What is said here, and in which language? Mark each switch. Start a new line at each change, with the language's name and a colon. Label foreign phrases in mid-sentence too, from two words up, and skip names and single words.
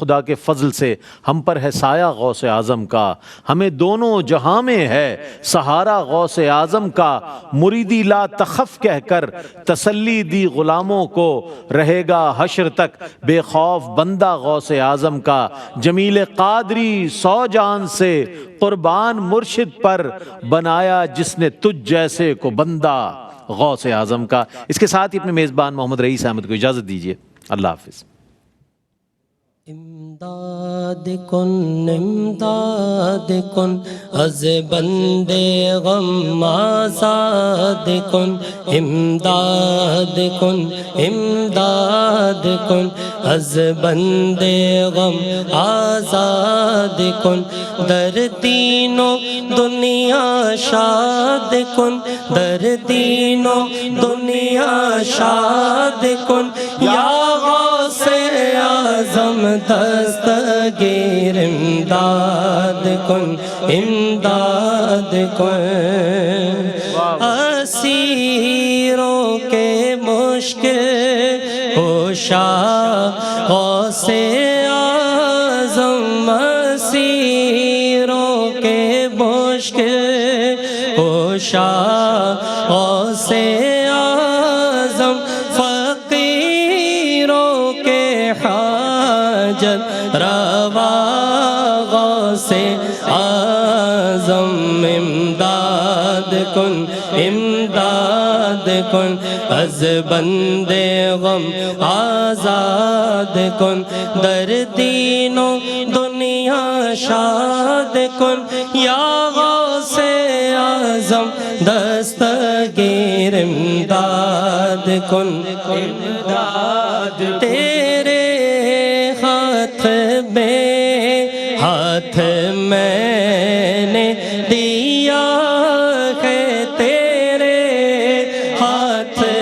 Urdu: خدا کے فضل سے ہم پر ہے سایہ غوث اعظم کا، ہمیں دونوں جہاں میں ہے سہارا غوث اعظم کا، مریدی
Arabic: لا تخف
Urdu: کہہ کر تسلی دی غلاموں کو، رہے گا حشر تک بے خوف بندہ غوث اعظم کا، جمیل قادری سو جان سے قربان مرشد پر، بنایا جس نے تجھ جیسے کو بندہ غوث اعظم کا۔ اس کے ساتھ ہی اپنے میزبان محمد رئیس احمد کو اجازت دیجیے، اللہ حافظ۔
Persian: امداد کن از بندے غم آزاد کن، امداد کن از بندے غم آزاد کن، در دین و دنیا شاد کن، در دین و دنیا شاد کن، یا غوث اعظم دستگیر امداد کن، امداد کن،
Urdu: اسیروں کے مشکل کشا غوث اعظم، اسیروں کے مشکل کشا غوث اعظم، فقیروں کے حاجت روا غوث اعظم،
Persian: امداد کن، امداد کن از بندے غم آزاد کن، در دین و دنیا شاد کن، یا غوث اعظم دستگیر امداد کن، امداد
Urdu: تیرے ہاتھ میں نے دیا ہے، تیرے ہاتھ